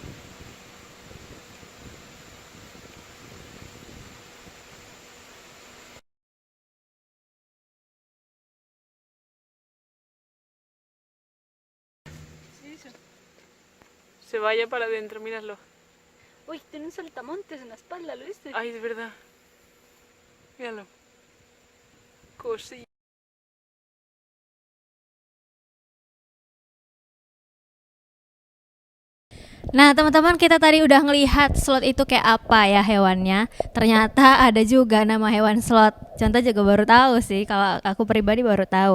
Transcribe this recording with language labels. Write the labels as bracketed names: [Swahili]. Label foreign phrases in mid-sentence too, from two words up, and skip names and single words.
[Spanish] Se vaya para adentro, míralo. Uy, tiene un saltamontes en la espalda, ¿lo viste? Ay, de verdad. Míralo. Cosilla. [Indonesian] Nah teman-teman, kita tadi udah ngelihat sloth itu kayak apa ya hewannya. Ternyata ada juga nama hewan sloth. Contoh juga baru tahu sih, kalau aku pribadi baru tahu.